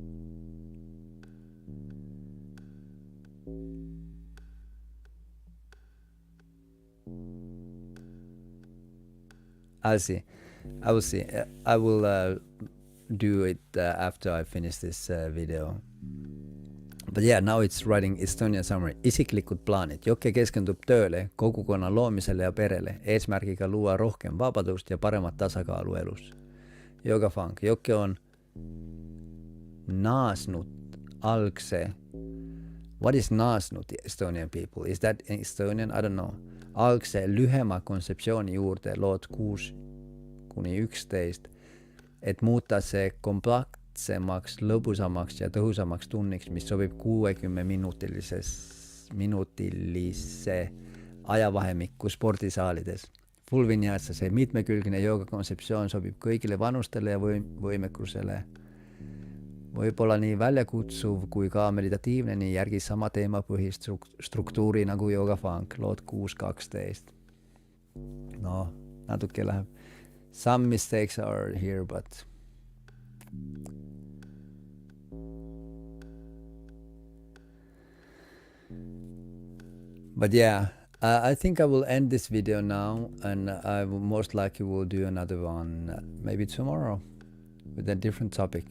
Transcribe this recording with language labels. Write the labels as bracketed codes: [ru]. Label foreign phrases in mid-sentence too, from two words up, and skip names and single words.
[en] I'll see. I will see. I will do it after I finish this video. But yeah, now it's writing Estonian summary. [et] Isiklikud plaanid. Jokke keskendub tööle, kogukonnan loomiselle ja perele, eesmärgiga luua rohkem vabadust ja paremat tasakaalu elus. YOGAFUNC. Jokke on naasnud algse. [en] What is naasnud, Estonian people? Is that in Estonian? I don't know. [et] Algse lühema kontseptsiooni juurde lood 6-11, et muuta see kompaktsemaks, lõbusamaks ja tõhusamaks tunniks, mis sobib 60-minutilise ajavahemikku spordisaalides. [en] Full vinyasa, [et] see mitmekülgne jooga kontseptsioon sobib kõigile vanustele ja võimekusele. Võib-olla nii väljakutsuv kui ka meditatiivne, nii järgis sama teemapõhist struktuuri nagu YOGAFUNC, lood 6-12. No, natuke läheb. [en] Some mistakes are here, but yeah, I think I will end this video now, and I will most likely will do another one maybe tomorrow with a different topic.